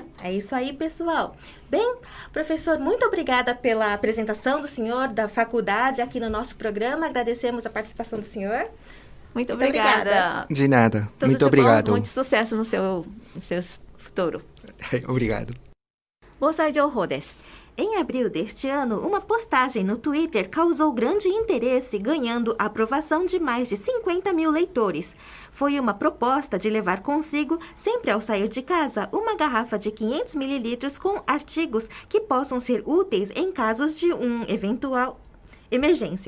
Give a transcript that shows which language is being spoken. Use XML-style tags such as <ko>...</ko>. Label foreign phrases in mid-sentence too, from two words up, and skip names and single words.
<pt>É isso aí, pessoal. Bem, professor, muito obrigada pela apresentação do senhor, da faculdade, aqui no nosso programa. Agradecemos a participação do senhor. Muito obrigada. De nada. Tudo muito de obrigado. Bom, muito sucesso no seu futuro. Obrigado.</pt> <ja>盆栽情報です.</ja> <pt>Em abril deste ano, uma postagem no Twitter causou grande interesse, ganhando a aprovação de mais de 50 mil leitores. Foi uma proposta de levar consigo, sempre ao sair de casa, uma garrafa de 500 mililitros com artigos que possam ser úteis em casos de uma eventual emergência.</pt>